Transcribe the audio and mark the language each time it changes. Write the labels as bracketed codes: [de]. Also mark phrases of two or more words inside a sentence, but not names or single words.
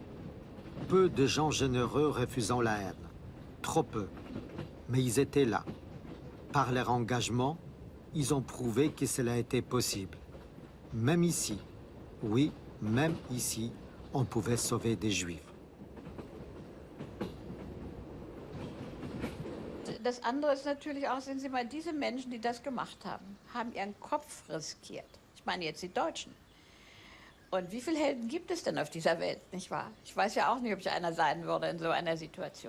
[fr] Peu de gens généreux refusant la haine. Trop peu. Mais ils étaient là. Par leur engagement, ils ont prouvé que cela était possible. Même ici, oui, même ici, on pouvait sauver des Juifs. [de] Das andere ist natürlich auch, sehen Sie mal, diese Menschen, die das gemacht haben, haben ihren Kopf riskiert. Ich meine jetzt die Deutschen. Und wie viele Helden gibt es denn auf dieser Welt, nicht wahr? Ich weiß ja auch nicht, ob ich einer sein würde in so einer Situation.